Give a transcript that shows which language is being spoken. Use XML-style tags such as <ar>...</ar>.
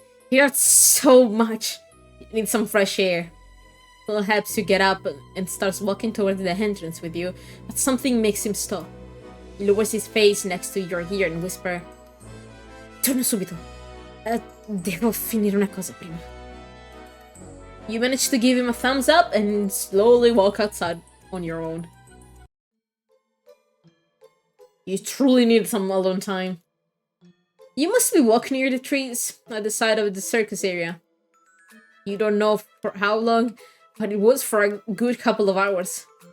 <en>He hurts so much. You need some fresh air. Phil helps you get up and starts walking towards the entrance with you, but something makes him stop. He lowers his face next to your ear and whisper,</en> <it>"Torno subito. Devo finire una cosa prima."</it> <en>You manage to give him a thumbs up and slowly walk outside on your own. You truly need some alone time. You must be walking near the trees at the side of the circus area. You don't know for how long, but it was for a good couple of hours.</en>